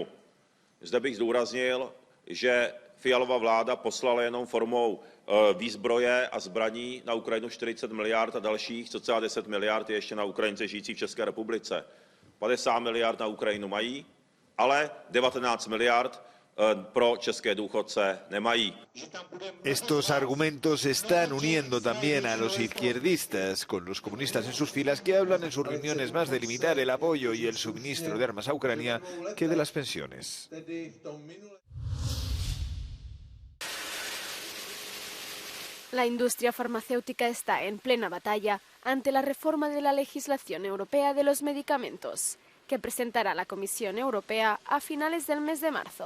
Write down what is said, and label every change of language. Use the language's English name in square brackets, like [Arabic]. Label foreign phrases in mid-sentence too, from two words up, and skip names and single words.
[Czech] Zde bych zdůraznil, že Fialova vláda poslala jenom formou výzbroje a zbraní na Ukrajinu 40 miliard a dalších cca 10 miliard je ještě na Ukrajince žijící v České republice. 50 miliard na Ukrajinu mají, ale 19 miliard pro české důchodce nemají. [Spanish] Estos argumentos están uniendo también a los izquierdistas con los comunistas en sus filas, que hablan en sus reuniones más de limitar el apoyo y el suministro de armas a Ucrania que de las pensiones. La industria farmacéutica está en plena batalla ante la reforma de la legislación europea de los medicamentos, que presentará la Comisión Europea a finales del mes de marzo.